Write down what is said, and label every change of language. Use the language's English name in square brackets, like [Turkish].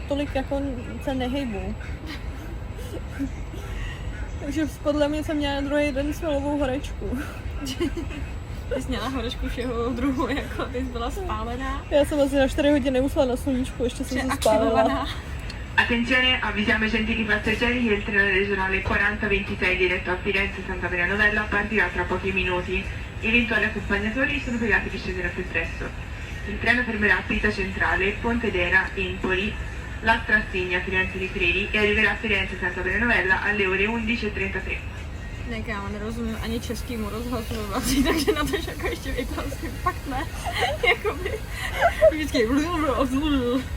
[Czech] tolik jako se nehejbu. Takže podle mě jsem měla druhý den svalovou horečku. Ty jsi měla horečku všeho druhu, jako ty jsi byla spálená. Já jsem asi na 4 hodiny usla na sluníčku, ještě jsem se spálila. [Italian] Attenzione, avvisiamo i gentili passeggeri che il treno regionale 4026 diretto a Firenze Santa Maria Novella partirà tra pochi minuti. Eventuali accompagnatori sono pregati di scendere al più presto. Il treno fermerà a Pisa Centrale, Pontedera, Empoli, La Strassigna, Firenze di Credi e arriverà a Firenze Santa Maria Novella alle ore 11:33. [Czech] Ne, kámo, nerozumím ani českýmu rozhlasu ve Vazí, takže na to jako ještě italský, fakt ne. Jakoby, vždycky